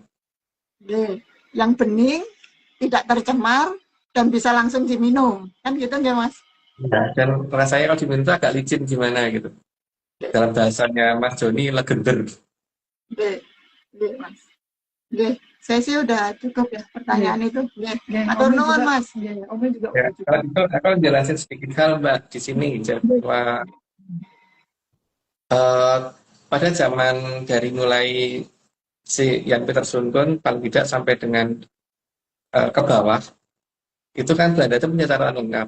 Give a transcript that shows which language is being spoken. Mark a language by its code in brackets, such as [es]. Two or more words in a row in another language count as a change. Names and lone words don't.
[id] Yang bening, tidak tercemar, dan bisa langsung diminum. Kan gitu nggak Mas? Ya, dan rasanya kalau diminum itu agak licin gimana gitu. Dalam bahasanya Mas Joni, legender. Mas. Saya sih udah cukup ya pertanyaan itu. Nggih. Nggih, Matur Omi nuwun, juga, Mas. nggih, Omi juga Ya, udah cukup. kalau gitu aku jelasin sedikit hal Mbak di sini bahwa eh, pada zaman dari mulai si Jan Peter Sundon paling tidak sampai dengan ke bawah itu kan Belanda itu punya catatan lengkap.